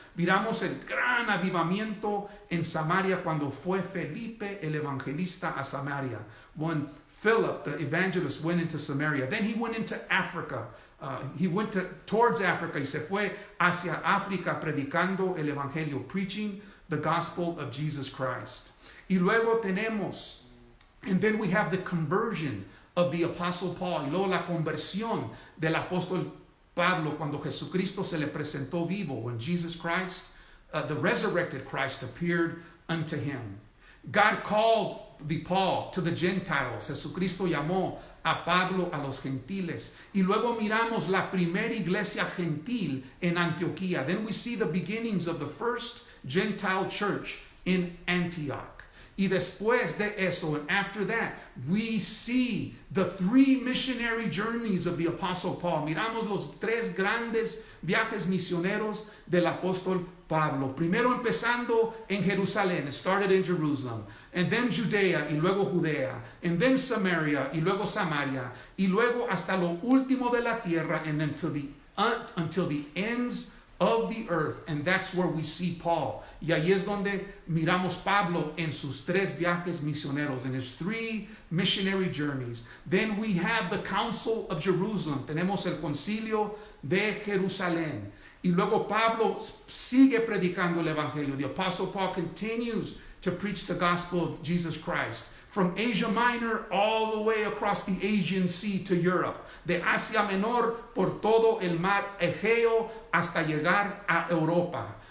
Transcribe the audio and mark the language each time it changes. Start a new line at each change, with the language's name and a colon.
Spanish: Miramos el gran avivamiento en Samaria cuando fue Felipe el evangelista a Samaria.
English: When Philip, the evangelist, went into Samaria. Then he went into Africa. He went towards Africa
Spanish: y se fue hacia África predicando el evangelio,
English: preaching the gospel of Jesus Christ.
Spanish: Y luego tenemos,
English: and then we have the conversion of the Apostle Paul,
Spanish: y luego la conversión del apóstol Pablo cuando Jesucristo se le presentó vivo,
English: when Jesus Christ, the resurrected Christ, appeared unto him. God called the Paul to the Gentiles.
Spanish: Jesucristo llamó a Pablo a los gentiles. Y luego miramos la primera iglesia gentil en Antioquía.
English: Then we see the beginnings of the first Gentile church in Antioch.
Spanish: Y después de eso,
English: and after that, we see the three missionary journeys of the Apostle Paul.
Spanish: Miramos los tres grandes viajes misioneros del apóstol Pablo. Primero empezando en Jerusalén,
English: it started in Jerusalem, and then Judea,
Spanish: y luego Judea,
English: and then Samaria,
Spanish: y luego Samaria, y luego hasta lo último de la tierra,
English: and until the ends of the earth. And that's where we see Paul.
Spanish: Y ahí es donde miramos Pablo en sus tres viajes misioneros,
English: in his three missionary journeys. Then we have the Council of Jerusalem.
Spanish: Tenemos el Concilio de Jerusalén. Y luego Pablo sigue predicando el Evangelio.
English: The Apostle Paul continues to preach the gospel of Jesus Christ. From Asia Minor all the way across the Asian Sea to Europe.
Spanish: De Asia Menor por todo el mar Egeo hasta llegar a Europa.